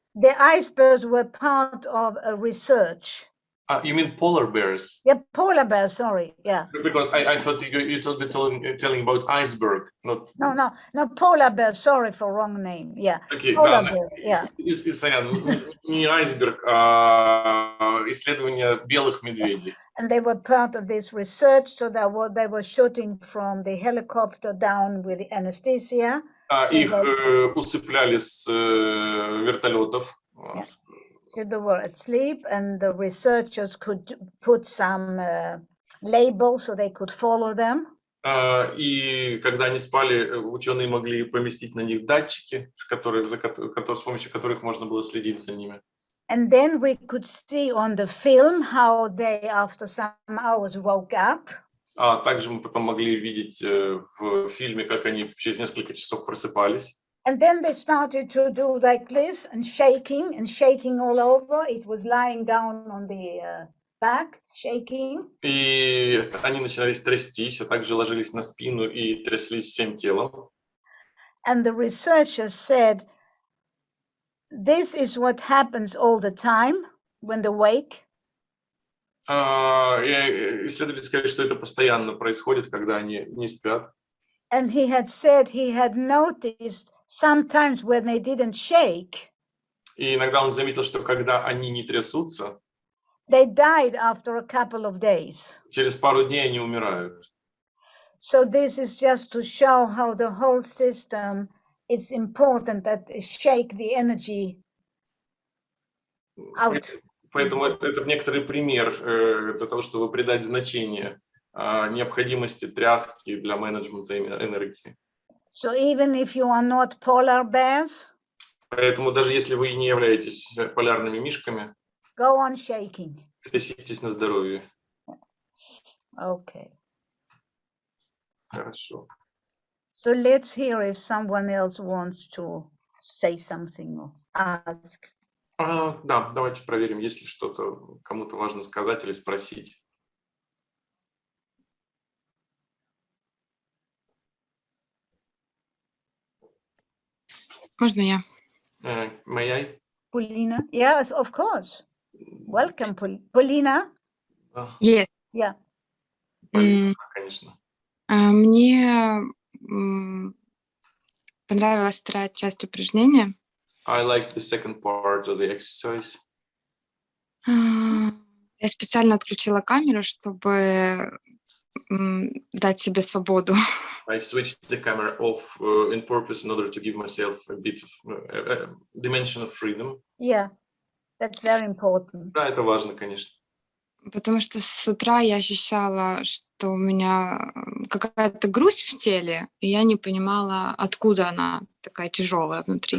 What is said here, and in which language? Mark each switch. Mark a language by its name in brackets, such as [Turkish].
[English] The ice bears were part of a research. You mean polar bears? Yeah, polar bears, sorry, yeah. Because I thought you told me telling about iceberg, not... No, polar bears, sorry for wrong name, yeah. Okay, polar [Russian] да, [English] bears, yeah. [Russian] Не айсберг, а исследование белых медведей. [English] And they were part of this research, so that they were shooting from the helicopter down with the anesthesia. [Russian] Их усыпляли с вертолетов. [English] Yeah. So they were asleep, and the researchers could put some labels so they could follow them. [Russian] И когда они спали, ученые могли поместить на них датчики, с помощью которых можно было следить за ними. [English] And then we could see on the film how they, after some hours, woke up. [Russian] Также мы потом могли видеть в фильме, как они через несколько часов просыпались. [English] And then they started to do like this and shaking all over. It was lying down on the back, shaking. [Russian] И они начинали трястись, а также ложились на спину и тряслись всем телом. [English] And the researchers said, this is what happens all the time when they wake. [Russian] Исследователи сказали, что это постоянно происходит, когда они не спят. [English] And he had said he had noticed sometimes when they didn't shake. [Russian] И иногда он заметил, что когда они не трясутся, [English] they died after a couple of days. [Russian] Через пару дней они умирают. [English] So this is just to show how the whole system, it's important that shake the energy out. [Russian] Поэтому это некоторый пример для того, чтобы придать значение необходимости тряски для менеджмента энергии. [English] So even if you are not polar bears, [Russian] поэтому даже если вы не являетесь полярными мишками, [English] go on shaking. [Russian] Тряситесь на здоровье. [English] Okay. [Russian] Хорошо. [English] So let's hear if someone else wants to say something or ask. [Russian] Да, давайте проверим, есть ли что-то кому-то важно сказать или спросить. Можно я? [English] May I? Paulina? Yes, of course. Welcome, Paulina. Yes. Yeah. [Russian] Конечно. Мне понравилась вторая часть упражнения. [English] I like the second part of the exercise. [Russian] Я специально отключила камеру, чтобы дать себе свободу. [English] I've switched the camera off in purpose in order to give myself a bit of dimension of freedom. Yeah, that's very important. [Russian] Да, это важно, конечно. Потому что с утра я ощущала, что у меня какая-то грусть в теле, и я не понимала, откуда она такая тяжелая внутри.